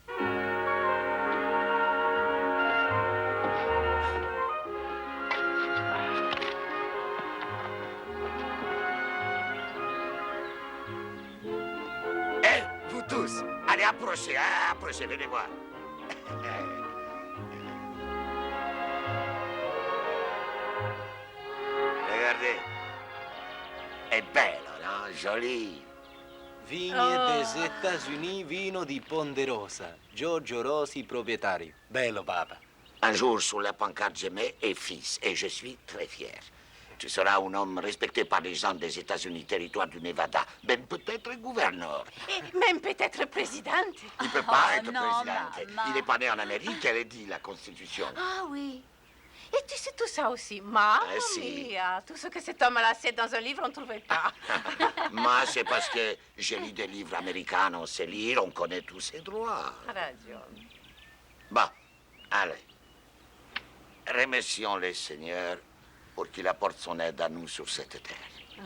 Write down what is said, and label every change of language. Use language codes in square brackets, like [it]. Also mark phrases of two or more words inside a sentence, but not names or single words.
[fr] Eh, vous tous, allez, approchez, hein, approchez, venez voir. Regardez. [it] È bello, no? [fr] Jolie. Vigne des États-Unis, [it] vino di Ponderosa. Giorgio Rosi, proprietario. Bello, papa. [fr] Un jour, sur la pancarte, je mets et fils, et je suis très fier. Tu seras un homme respecté par les gens des États-Unis, territoire du Nevada, même peut-être gouverneur. Et même peut-être présidente. Il peut pas Oh, être non, président. maman. Il n'est pas né en Amérique, elle est dit la Constitution. Ah oui. Et tu sais tout ça aussi, [it] Mamma si. mia. [fr] Tout ce que cet homme a laissé dans un livre, on ne trouvait pas. Moi, c'est parce que j'ai lu des livres américains, on sait lire, on connaît tous ses droits. [it] Ragione. [fr] Bon, allez. Remercions le Seigneur pour qu'il apporte son aide à nous sur cette terre.